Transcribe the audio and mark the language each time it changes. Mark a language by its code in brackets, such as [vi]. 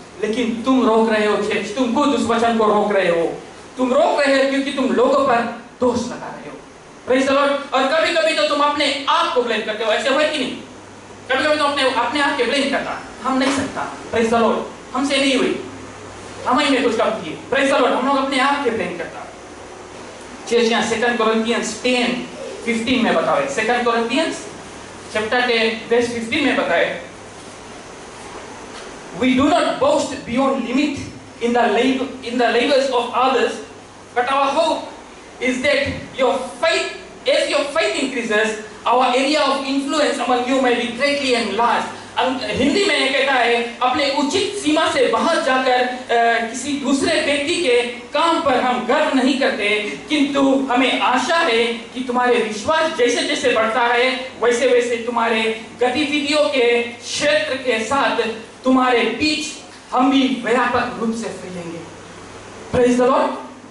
[hi] लेकिन तुम रोक रहे हो चर्च, तुम खुद उस वचन को रोक रहे हो, तुम रोक रहे हो क्योंकि तुम लोगों पर दोष लगा रहे हो। [en] Praise the lord. [hi] और कभी कभी तो तुम अपने आप को ब्लेम करते हो, ऐसे हुआ कि नहीं? कभी कभी तो अपने आप के ब्लेम करता, हम नहीं सकता। [en] Praise the lord. [hi] हमसे नहीं हुई, हम ही में कुछ कम किए। [en] Praise the lord. [hi] हम लोग अपने आप के ब्लेम करता। चर्च यहाँ 2 कोरिन्थियंस 10:15 में बताओ, 2 कोरिन्थियंस चैप्टर 10 वर्स 15 में बताए, [en] we do not boast beyond limit in the labors of others, but our hope is that your faith, as your faith increases, our area of influence among you may be greatly enlarged. [hi] Hindi में कहता है, अपने उचित सीमा से बाहर जाकर किसी दूसरे व्यक्ति के काम पर हम गर्व नहीं करते, किंतु हमें आशा है कि तुम्हारे विश्वास जैसे जैसे बढ़ता है, वैसे वैसे तुम्हारे गतिविधियों के क्षेत्र के साथ तुम्हारे बीच हम भी व्यापक रूप से फैलेंगे। [en] Praise the lord.